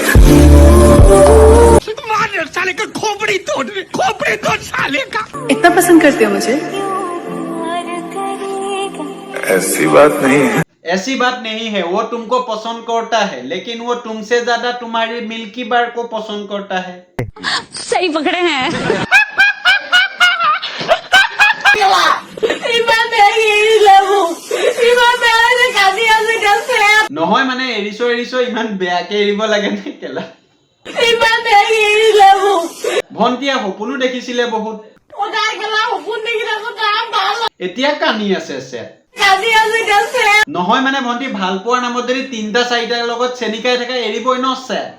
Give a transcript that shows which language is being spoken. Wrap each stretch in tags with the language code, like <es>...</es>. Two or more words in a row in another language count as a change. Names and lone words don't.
<hi>साले का खोपड़ी तोड़ साले का। इतना पसंद करते हो मुझे? ऐसी बात नहीं है। ऐसी बात नहीं है, वो तुमको पसंद करता है, लेकिन वो तुमसे ज्यादा तुम्हारी मिल्की बार को पसंद करता है। सही पकड़े हैं।</hi> <as>নহয় মানে এৰিছো ইমান বেয়াকে এৰিব লাগে নে কেলা? ভন্টিয়ে সপোনো দেখিছিলে বহুত, এতিয়া কানি আছে নহয় মানে ভন্টি ভাল পোৱাৰ নামত যদি ৩-৪টাৰ লগত চেনিকাই থাকে এৰিবই নছে।</as>